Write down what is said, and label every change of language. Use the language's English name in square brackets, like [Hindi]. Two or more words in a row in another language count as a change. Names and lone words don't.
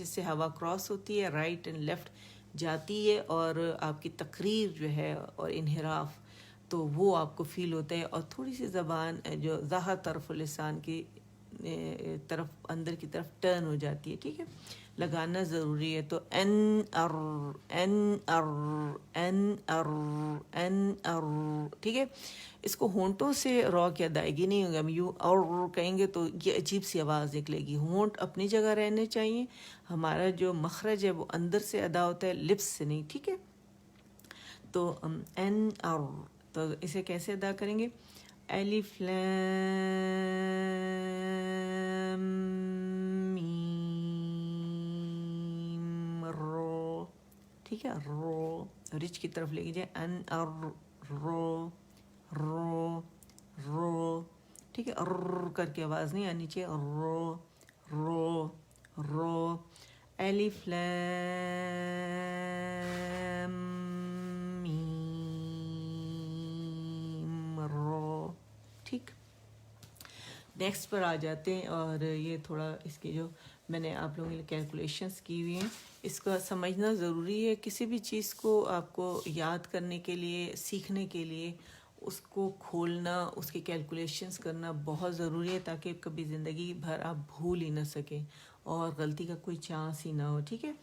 [Urdu] جس سے ہوا کراس ہوتی ہے، [English] right and left [Urdu] جاتی ہے، اور آپ کی تقریر جو ہے اور انحراف تو وہ آپ کو فیل ہوتا ہے، اور تھوڑی سی زبان جو ظاہر طرف لسان کی طرف اندر کی طرف ٹرن ہو جاتی ہے، ٹھیک ہے؟ لگانا ضروری ہے، تو این ار این ار این ار این ار، ٹھیک ہے؟ اس کو ہونٹوں سے را کی ادائیگی نہیں ہوگی، ہم یوں اور کہیں گے تو یہ عجیب سی آواز نکلے گی، ہونٹ اپنی جگہ رہنے چاہیے، ہمارا جو مخرج ہے وہ اندر سے ادا ہوتا ہے، لپس سے نہیں، ٹھیک ہے؟ تو این اور تو اسے کیسے ادا کریں گے؟ الف لام میم رو، ٹھیک ہے؟ رو رچ کی طرف لے کے جائے، ان اور رو رو رو، ٹھیک ہے؟ کر کے آواز نہیں آنی چاہیے، رو رو رو۔ الف لام میم رو، ٹھیک؟ نیکسٹ پر آ جاتے ہیں، اور یہ تھوڑا اس کی جو میں نے آپ لوگوں کے لیے کیلکولیشنس کی ہوئی ہیں، اس کا سمجھنا ضروری ہے۔ کسی بھی چیز کو آپ کو یاد کرنے کے لیے، سیکھنے کے لیے، اس کو کھولنا، اس کی کیلکولیشنس کرنا بہت ضروری ہے، تاکہ کبھی زندگی بھر آپ بھول ہی نہ سکیں اور غلطی کا کوئی چانس ہی نہ ہو، ٹھیک ہے۔